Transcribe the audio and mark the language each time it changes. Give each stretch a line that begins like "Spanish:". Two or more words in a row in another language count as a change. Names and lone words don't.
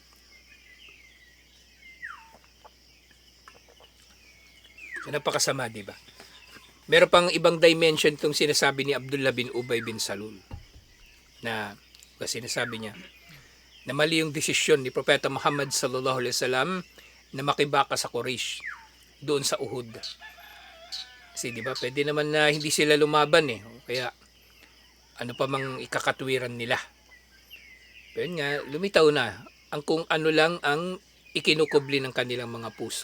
Filipino: So, napakasama, di ba? Meron pang ibang dimension itong sinasabi ni Abdullah bin Ubay bin Salul. Na, sinasabi niya, na mali yung desisyon ni Propeta Muhammad
Arabic: صلى الله عليه وسلم
Filipino: na makibaka sa Quraysh doon sa Uhud. Kasi di ba, pwede naman na hindi sila lumaban Kaya, ano pa mang ikakatwiran nila. Pero nga, lumitaw na ang kung ano lang ang ikinukubli ng kanilang mga puso.